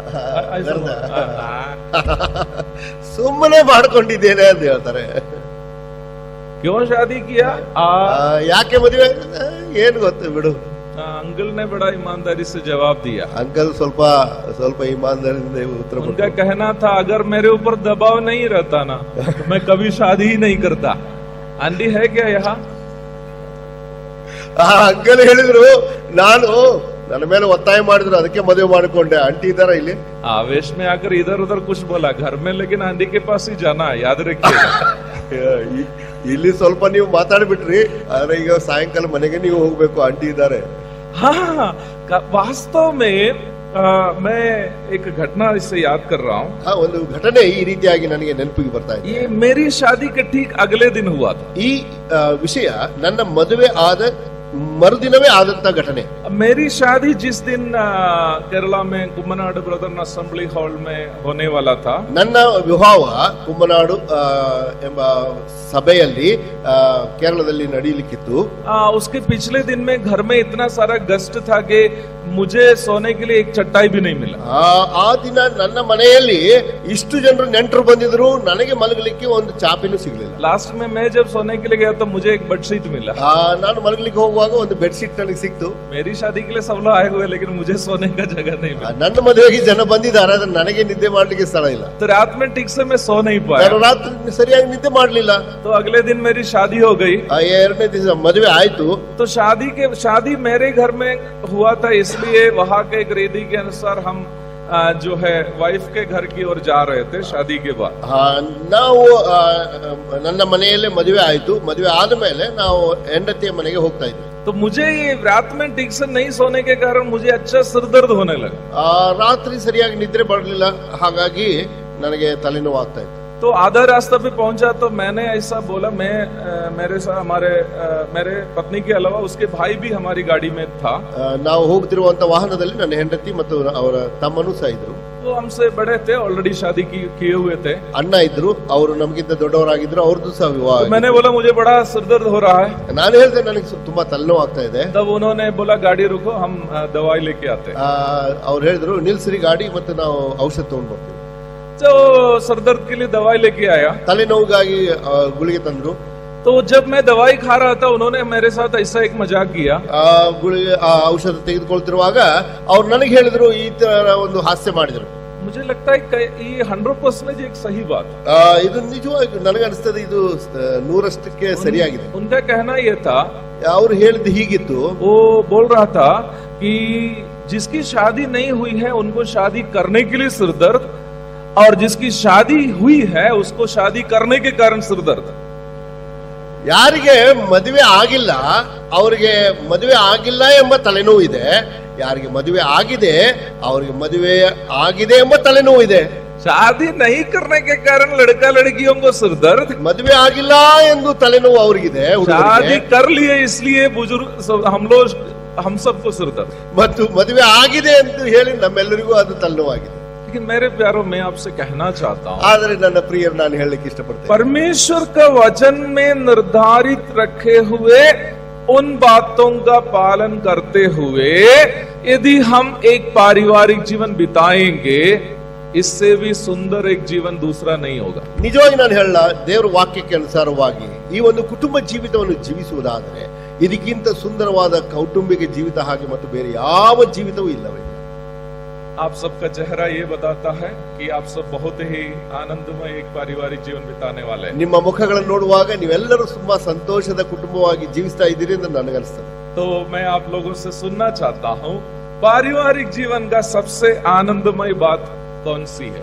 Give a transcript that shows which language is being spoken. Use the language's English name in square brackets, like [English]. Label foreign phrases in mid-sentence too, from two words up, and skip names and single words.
[Kannada] ಸುಮ್ಮನೆ ಮಾಡ್ಕೊಂಡಿದ್ದೇನೆ ಅಂತ ಹೇಳ್ತಾರೆ. [Hindi] क्यों शादी किया? [Kannada] ಯಾಕೆ ಮದುವೆ? ಏನ್ ಗೊತ್ತು ಬಿಡು. [Hindi] अंकल ने बड़ा ईमानदारी से जवाब दिया। अंकल ಸ್ವಲ್ಪ ईमानदारी उत्तर उनका कहना था, अगर मेरे ऊपर दबाव नहीं रहता ना तो मैं कभी शादी ही नहीं करता। आंटी है क्या यहाँ? [Kannada] ಅಂಕಲ್ ಹೇಳಿದ್ರು, ನಾನು ನನ್ನ ಮೇಲೆ ಒತ್ತಾಯ ಮಾಡಿದ್ರು, ಅದಕ್ಕೆ ಮದುವೆ ಮಾಡಿಕೊಂಡೆ. ಆಂಟಿ ಇದಾರ ಇಲ್ಲಿ? [Hindi] आवेश में आकर इधर उधर कुछ बोला घर में, लेकिन आंटी के पास ही जाना है, याद रखिएगा। [Kannada] ಇಲ್ಲಿ ಸ್ವಲ್ಪ ನೀವು ಮಾತಾಡ್ಬಿಟ್ರಿ, ಆದ್ರೆ ಈಗ ಸಾಯಂಕಾಲ ಮನೆಗೆ ನೀವು ಹೋಗ್ಬೇಕು, ಆಂಟಿ ಇದ್ದಾರೆ. [Hindi] हाँ, वास्तव में मैं एक घटना इससे याद कर रहा हूँ। [Kannada] ಒಂದು ಘಟನೆ ಈ ರೀತಿಯಾಗಿ ನನಗೆ ನೆನಪಿಗೆ ಬರ್ತಾ ಇದೆ. [Hindi] ये मेरी शादी के ठीक अगले दिन हुआ था। [Kannada] ಈ ವಿಷಯ ನನ್ನ ಮದುವೆ ಆದ ಮರುದಿನವೇ ಆದಂತ ಘಟನೆ. [Hindi] मेरी शादी जिस दिन केरला में कुम्मनाडु ब्रदर्न असेंबली हॉल में होने वाला था, [Kannada] ನನ್ನ ವಿವಾಹ ಕುಮ್ಮನಾಡು ಎಂಬ ಸಭೆಯಲ್ಲಿ ಕೇರಳದಲ್ಲಿ ನಡೆಯಲಿಕ್ಕಿತ್ತು. [Hindi] उसके पिछले दिन में घर में इतना सारा गेस्ट था कि मुझे सोने के लिए एक चटाई भी नहीं मिला। [Kannada] ಆ ದಿನ ನನ್ನ ಮನೆಯಲ್ಲಿ ಇಷ್ಟು ಜನರು ನೆಂಟರು ಬಂದಿದ್ರು, ನನಗೆ ಮಲಗಲಿಕ್ಕೆ ಒಂದು ಚಾಪಿನೂ ಸಿಗ್ಲಿಲ್ಲ. [Hindi] लास्ट में मैं जब सोने के लिए गया तो मुझे एक बेडशीट मिला। [Kannada] ನಾನು ಮಲಗಲಿಕ್ಕೆ ಹೋಗುವಾಗ ಒಂದು ಬೆಡ್ಶೀಟ್ ನನಗೆ ಸಿಕ್ತು. [Hindi] मेरी शादी के लिए सब लोग आए हुए, लेकिन मुझे सोने का जगह नहीं मिला। [Kannada] ನನ್ನ ಮದುವೆಗೆ ಜನ ಬಂದಿದ್ದಾರೆ, ಆದ್ರೆ ನನಗೆ ನಿದ್ದೆ ಮಾಡ್ಲಿಕ್ಕೆ ಸ್ಥಳ ಇಲ್ಲ. [Hindi] तो रात में ठीक से मैं सो नहीं पाया। [Kannada] ನಾನು ರಾತ್ರಿ ಸರಿಯಾಗಿ ನಿದ್ದೆ ಮಾಡ್ಲಿಲ್ಲ. [Hindi] तो अगले दिन मेरी शादी हो गई। [Kannada] ಎರಡನೇ ದಿವಸ ಮದುವೆ ಆಯ್ತು. [Hindi] तो शादी मेरे घर में हुआ था, इसलिए वहां के एक रीति के अनुसार हम जो है वाइफ के घर की ओर जा रहे थे शादी के बाद। [Kannada] ನಾವು ನನ್ನ ಮನೆಯಲ್ಲೇ ಮದುವೆ ಆಯ್ತು. ಮದುವೆ ಆದ್ಮೇಲೆ ನಾವು ಹೆಂಡತಿಯ ಮನೆಗೆ ಹೋಗ್ತಾ ಇದ್ವಿ. [Hindi] तो मुझे ये रात में ठीक से नहीं सोने के कारण मुझे अच्छा सिर दर्द होने लगा। [Kannada] ರಾತ್ರಿ ಸರಿಯಾಗಿ ನಿದ್ರೆ ಬರಲಿಲ್ಲ, ಹಾಗಾಗಿ ನನಗೆ ತಲೆನೋವು ಆಗ್ತಾ ಇತ್ತು. [Hindi] तो आधा रास्ता पे पहुंचा तो मैंने ऐसा बोला, मैं मेरे साथ मेरे पत्नी के अलावा उसके भाई भी हमारी गाड़ी में था। [Kannada] ನಾವು ಹೋಗ್ತಿರುವಂತ ವಾಹನದಲ್ಲಿ ನನ್ನ ಹೆಂಡತಿ ಮತ್ತು ಅವರ ತಮ್ಮನೂ ಸಹ ಇದ್ರು. [Hindi] वो हमसे बड़े थे, ऑलरेडी शादी किए हुए थे। [Kannada] ಅಣ್ಣ ಇದ್ರು, ಅವರು ನಮಗಿಂತ ದೊಡ್ಡವರಾಗಿದ್ರು, ಅವ್ರದ್ದು ಸಹ ವಿವಾಹ. [Hindi] तो मैंने बोला मुझे बड़ा सिर दर्द हो रहा है। [Kannada] ನಾನು ಹೇಳಿದೆ ನನಗೆ ತುಂಬಾ ತಲೆನೋವು ಆಗ್ತಾ ಇದೆ. [Hindi] तब उन्होंने बोला गाड़ी रुको, हम दवाई लेके आते हैं। [Kannada] ಅವ್ರು ಹೇಳಿದ್ರು, ನಿಲ್ಸ್ರಿ ಗಾಡಿ, ಮತ್ತೆ ನಾವು ಔಷಧ ತಗೊಂಡ್ ಬರ್ತೀವಿ. [Hindi] तो सर दर्द के लिए दवाई लेके आया। [Kannada] ತಲೆನೋವಿಗಾಗಿ ಗುಳಿಗೆ ತಂದ್ರು. [Hindi] तो जब मैं दवाई खा रहा था, उन्होंने मेरे साथ ऐसा एक मजाक किया। [Kannada] ಗುಳಿಗೆ ಔಷಧ ತೆಗೆದುಕೊಳ್ತಿರುವಾಗ ಅವ್ರು ನನಗೆ ಹೇಳಿದ್ರು, ಈ ತರ ಒಂದು ಹಾಸ್ಯ ಮಾಡಿದ್ರು. [Hindi] मुझे लगता है ये 100% एक सही बात। [Kannada] ಇದು ನಿಜವಾಗಿ ನನಗೆ ಅನಿಸ್ತದೆ, ಇದು 100% ಸರಿಯಾಗಿದೆ. [Hindi] उनका कहना ये था, [Kannada] ಅವ್ರು ಹೇಳಿದ್ದು ಹೀಗಿತ್ತು. [Hindi] वो बोल रहा था कि जिसकी शादी नहीं हुई है उनको शादी करने के लिए सिर दर्द, और जिसकी शादी हुई है उसको शादी करने के कारण सिर दर्द। [Kannada] ಯಾರಿಗೆ ಮದುವೆ ಆಗಿಲ್ಲ ಅವರಿಗೆ ಮದುವೆ ಆಗಿಲ್ಲ ಎಂಬ ತಲೆನೋವು ಇದೆ, ಯಾರಿಗೆ ಮದುವೆ ಆಗಿದೆ ಅವರಿಗೆ ಮದುವೆ ಆಗಿದೆ ಎಂಬ ತಲೆನೋವು ಇದೆ. [Hindi] शादी नहीं करने के कारण लड़का लड़कियों को सिर दर्द, [Kannada] ಮದುವೆ ಆಗಿಲ್ಲ ಎಂದು ತಲೆನೋವು ಅವರಿಗಿದೆ. [Hindi] शादी कर लिए इसलिए बुजुर्ग हम लोग हम सबको सिरदर्द। [Kannada] ಮತ್ತು ಮದುವೆ ಆಗಿದೆ ಅಂತ ಹೇಳಿ ನಮ್ಮೆಲ್ಲರಿಗೂ ಅದು ತಲೆನೋವಾಗಿದೆ. [Hindi] लेकिन मेरे प्यारों, मैं आपसे कहना चाहता हूँ, [Kannada] ಆದರೆ ನನ್ನ ಪ್ರಿಯರು, ನಾನು ಹೇಳಲಿಕ್ಕೆ ಇಷ್ಟಪಡ್ತೇನೆ, [Hindi] परमेश्वर का वचन में निर्धारित रखे हुए उन बातों का पालन करते हुए यदि हम एक पारिवारिक जीवन बिताएंगे, इससे भी सुंदर एक जीवन दूसरा नहीं होगा। [Kannada] ನಿಜವಾಗಿ ನಾನು ಹೇಳಲ್ಲ, ದೇವರ ವಾಕ್ಯಕ್ಕೆ ಅನುಸಾರವಾಗಿ ಈ ಒಂದು ಕುಟುಂಬ ಜೀವಿತವನ್ನು ಜೀವಿಸುವುದಾದರೆ ಇದಕ್ಕಿಂತ ಸುಂದರವಾದ ಕೌಟುಂಬಿಕ ಜೀವಿತ ಹಾಗೆ ಮತ್ತು ಬೇರೆ ಯಾವ ಜೀವಿತವೂ ಇಲ್ಲವೇ. [Hindi] आप सबका चेहरा ये बताता है कि आप सब बहुत ही आनंदमय एक पारिवारिक जीवन बिताने वाले हैं। [Kannada] ನಿಮ್ಮ ಮುಖಗಳನ್ನು ನೋಡುವಾಗ ನೀವೆಲ್ಲರೂ ತುಂಬಾ ಸಂತೋಷದ ಕುಟುಂಬವಾಗಿ ಜೀವಿಸ್ತಾ ಇದ್ದೀರಿ ಅಂತ ನನಗನ್ನಿಸ್ತದೆ. [Hindi] तो मैं आप लोगों से सुनना चाहता हूँ, पारिवारिक जीवन का सबसे आनंदमय बात कौन सी है?